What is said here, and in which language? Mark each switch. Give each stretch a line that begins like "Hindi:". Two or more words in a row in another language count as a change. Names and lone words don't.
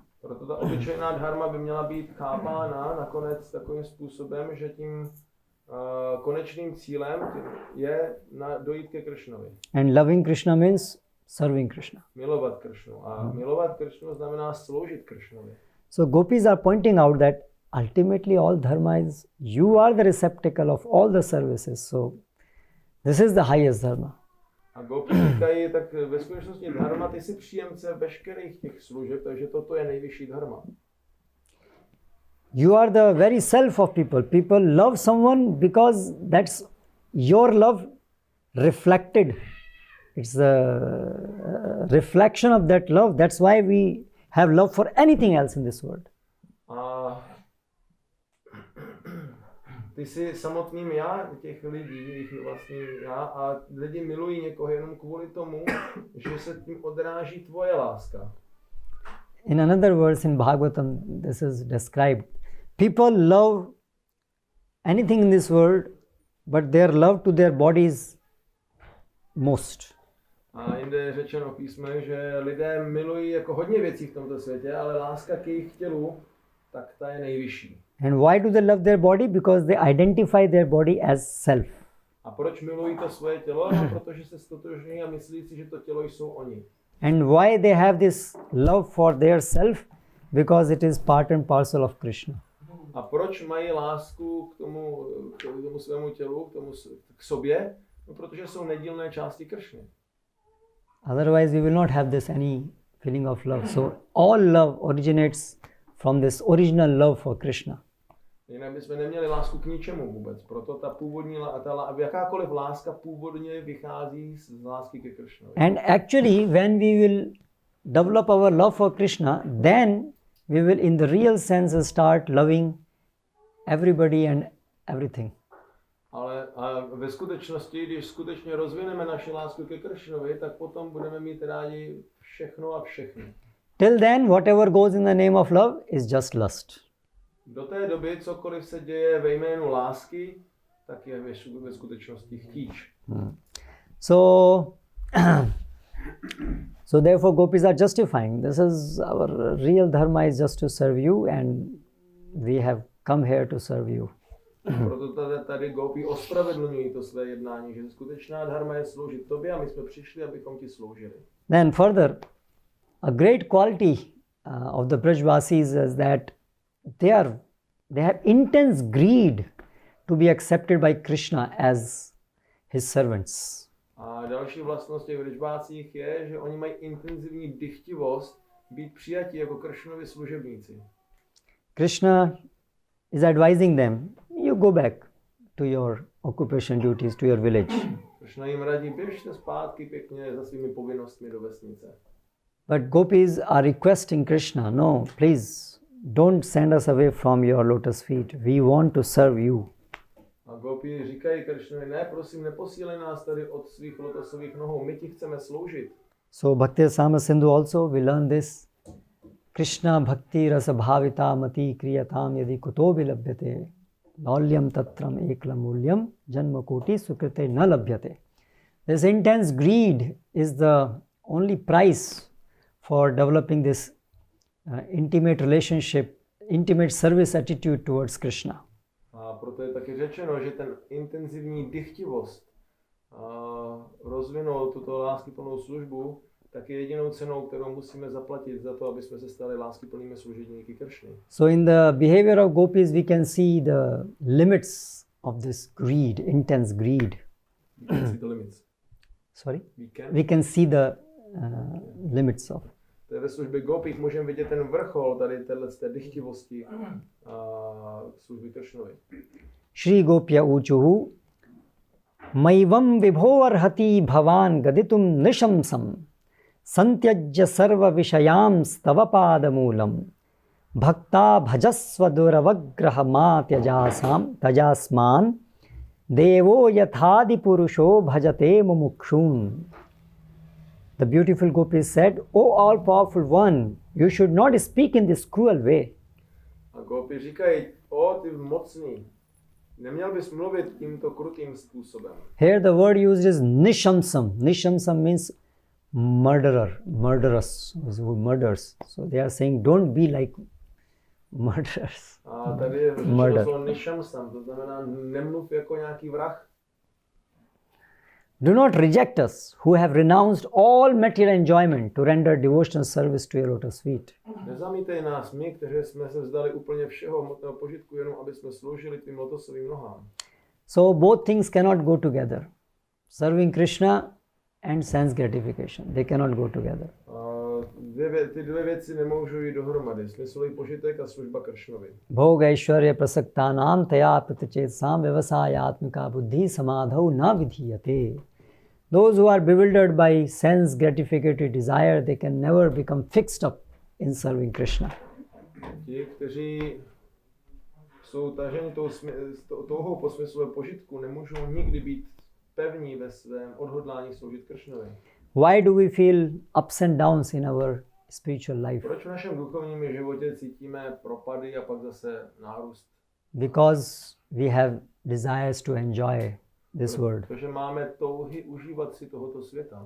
Czech: Proto ta obyčejná dharma by měla být chápána nakonec takovým způsobem, že tím konečným cílem je dojít ke Kršnovi.
English: And loving Krishna means serving Krishna.
Czech: Milovat Kršnu. A milovat Kršnu znamená sloužit Kršnovi.
English: So gopis are pointing out that ultimately all dharma is, you are the receptacle of all the services. So this is the highest dharma.
Czech: A gopi říkají, tak ve skutečnosti dharma, ty jsi příjemce veškerých těch služeb, takže toto je nejvyšší dharma.
English: You are the very self of people. People love someone because that's your love reflected. It's the reflection of that love. That's why we have love for anything else in this world.
Czech: A ty jsi samotným já těch lidí, jejich vlastním já, a lidi milují někoho jenom kvůli tomu, že se tím odráží tvoje láska.
English: In another verse in Bhagavatam, this is described. People love anything in this world, but their love to their bodies most.
Czech: A jinde je řečeno v písme, že lidé milují jako hodně věcí v tomto světě, ale láska k jejich tělu, tak ta je nejvyšší.
English: And why do they love their body? Because they identify their body as self.
Czech: A proč milují to svoje tělo? No, protože se stotožňují a myslí si, že to tělo jsou oni.
English: And why they have this love for their self? Because it is part and parcel of Krishna.
Czech: A proč mají lásku k tomu svému tělu, k sobě? No, protože jsou nedílné části Kršny.
English: Otherwise we will not have this any feeling of love. So all love originates from this original love for Krishna.
Czech: Jinak bychom neměli lásku k ničemu vůbec. Proto ta původní, jakákoliv láska původně vychází z lásky ke Kršnovi.
English: And actually when we will develop our love for Krishna, then we will in the real sense start loving everybody and everything.
Czech: Ale ve skutečnosti, když skutečně rozvineme naši lásku ke Kršnovi, tak potom budeme mít rádi všechno a všechny.
English: Till then, whatever goes in the name of love is just lust.
Czech: Do té doby cokoliv se děje ve jménu lásky, tak je ve skutečnosti chtíč.
English: So, so therefore gopis are justifying. This is our real dharma is just to serve you, and we have come here to serve you.
Czech: Proto tady gopi ospravedlňují to své jednání, že skutečná dharma je sloužit tobě a my jsme přišli, abychom ti sloužili.
English: Then further, a great quality of the Brajvasis is that they have intense greed to be accepted by Krishna as his servants.
Czech: A další vlastnost těch Brajvácích je, že oni mají intenzivní dychtivost být přijatí jako Kršnovi služebníci.
English: Krishna is advising them, you go back to your occupation duties, to your village.
Czech: Kršna jim radí, běžte zpátky pěkně za svými povinnostmi do vesnice.
English: But gopis are requesting Krishna, no, please, don't send us away from your lotus feet. We want to serve you.
Czech: A gopi říkají Kršnovi, ne, prosím, neposílej nás tady od svých lotosových nohou, my ti chceme sloužit.
English: So Bhakti Sama Sindhu also, we learn this.
Sanskrit: Krishna bhakti rasa bhavita mati kriyatam yadi kuto vilabhyate laulyam tatram eklam mulyam janma koti sukrite na labhyate.
English: This intense greed is the only price for developing this intimate relationship, intimate service attitude towards Krishna.
Czech: A proto je taky řečeno, že ten intenzivní dychtivost rozvinout tuto láskyplnou službu, tak je jedinou cenou, kterou musíme zaplatit za to, aby jsme se stali láskyplnými služebníky Kršny.
English: So in the behavior of gopis we can see the limits of this greed, intense greed. We can see the limits. Sorry? We We can see the limits of.
Czech: To je ve službě gopích můžeme vidět ten vrchol tady té dychtivosti služby Kršnovi.
Sanskrit: Shri Gopya Uchuhu Maivam Vibhovarhati Bhavan Gaditum Nishamsam Santyajya Sarva Vishayam Stavapadamulam Bhakta Bhajasva Duravagraha Ma Tajasman Devo Yathadi Purusho Bhajate Mumukshun.
English: The beautiful gopi said, O all-powerful one, you should not speak in this cruel way.
Czech: A gopi říkají, o ty mocný, neměl bys mluvit tímto krutým způsobem.
English: Here the word used is nishamsam. Nishamsam means murderer, murderous, murders. So they are saying, don't be like murderers.
Czech: A tady je řečeno slovo nishamsam, to znamená nemluv jako nějaký vrah.
English: Do not reject us, who have renounced all material enjoyment to render devotional service to your lotus feet.
Czech: Nezamítej nás, my, kteří jsme se vzdali úplně všeho hmotného požitku, jenom aby jsme sloužili tvým lotosovým nohám.
English: So both things cannot go together. Serving Krishna and sense gratification, they cannot go together.
Czech: Ty dvě věci nemůžou jít dohromady, smyslový požitek a služba Kršnovi.
Sanskrit: Bhog aishwarya prasaktanam taya pratachetsam vyavasayatmika buddhi samadhau na vidhiyate.
English: Those who are bewildered by sense gratificatory desire, they can never become fixed up in serving Krishna.
Czech: Ti, kteří jsou taženi touhou po smyslovém požitku, nemůžou nikdy být pevní ve svém odhodlání sloužit Kršnovi.
English: Why do we feel ups and downs in our spiritual life?
Czech: Proč v našem duchovním životě cítíme propady a pak zase nárůst?
English: Because we have desires to enjoy this world.
Czech: Protože máme touhy užívat si tohoto světa.